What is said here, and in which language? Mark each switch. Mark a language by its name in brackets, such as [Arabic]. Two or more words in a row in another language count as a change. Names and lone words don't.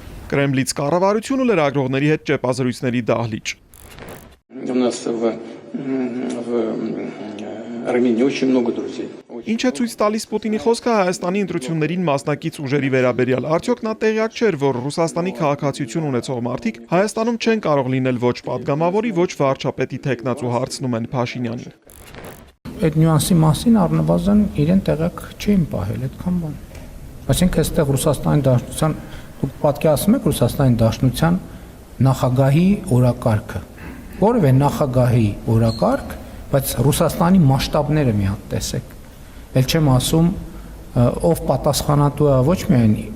[Armenian] Կրեմլից կառավարություն ու լրագրողների հետ ճեպազրույցների դահլիճ։ [Russian] У нас в Армении очень много друзей. [Armenian] Ինչ է ցույց տալիս Պուտինի խոսքը Հայաստանի ընտրություններին մասնակից ուժերի վերաբերյալ։ Արդյոք նա տեղյակ չէր, որ Ռուսաստանի քաղաքացիություն ունեցող մարդիկ Հայաստանում չեն կարող լինել ոչ падգամավորի, ոչ վարչապետի տեխնացու, հարցնում են Փաշինյանին։ Այդ նյուանսի մասին առնվազն իրեն տեղյակ չէին պահել այդքան բան։ Այսինքն այստեղ Ռուսաստանի Դաշնության, դուք պատկերացնում եք Ռուսաստանի Դաշնության նախագահի օրակարգը, որևէ նախագահի օրակարգ, բայց Ռուսաստանի մասշտաբները մի հատ տեսեք։ Էլ չեմ ասում, ով պատասխանատու է ոչ միայն